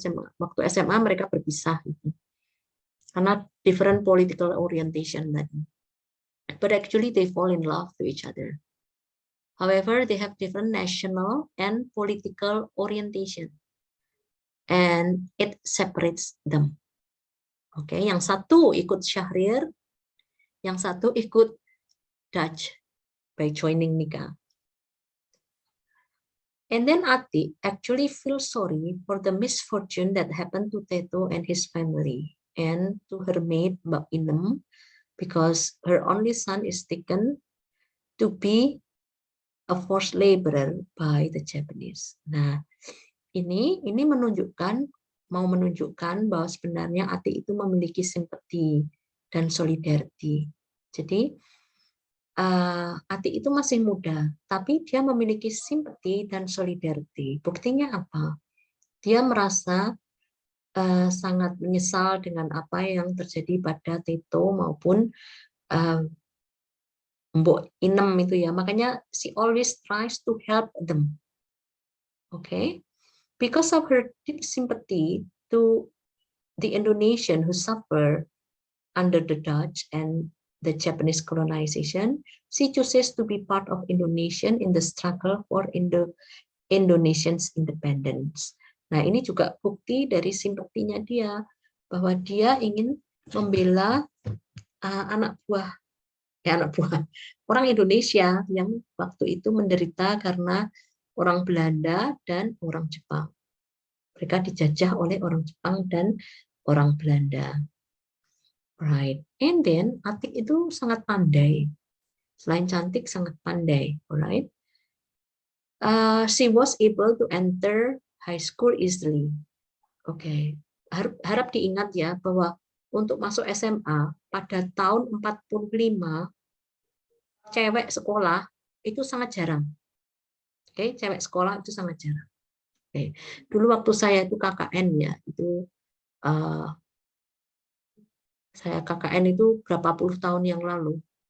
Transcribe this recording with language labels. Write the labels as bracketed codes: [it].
[id] Waktu SMA mereka berpisah gitu. Karena [en] different political orientation [id] tadi. [en] But actually they fall in love to each other. However, they have different national and political orientation. And it separates them. [id] Oke, yang satu ikut Syahrir, yang satu ikut [en] Dutch by joining Nika. And then Ati actually feels sorry for the misfortune that happened to Teto and his family and to her maid Mbak Inem because her only son is taken to be a forced laborer by the Japanese. [id] Nah, ini mau menunjukkan bahwa sebenarnya Ati itu memiliki simpati dan solidarity. Jadi Ati itu masih muda, tapi dia memiliki simpati dan solidarity. Buktinya apa? Dia merasa sangat menyesal dengan apa yang terjadi pada Teto maupun Mbok Inem itu ya. Makanya [en] she always tries to help them. Okay? Because of her deep sympathy to the Indonesian who suffer under the Dutch and the Japanese colonization, she chooses to be part of Indonesian in the struggle for Indonesian's independence. [id] Nah, ini juga bukti dari simpatinya dia, bahwa dia ingin membela anak buah orang Indonesia yang waktu itu menderita karena orang Belanda dan orang Jepang. Mereka dijajah oleh orang Jepang dan orang Belanda. [en] Right. And then [id] Atik itu sangat pandai. Selain cantik, sangat pandai. [en] Alright. She was able to enter high school easily. [id] Oke. Harap diingat ya bahwa untuk masuk SMA pada tahun 45 cewek sekolah itu sangat jarang. Oke, cewek sekolah itu sangat jarang. Oke. Dulu waktu saya itu KKN ya, itu saya KKN itu berapa puluh tahun yang lalu.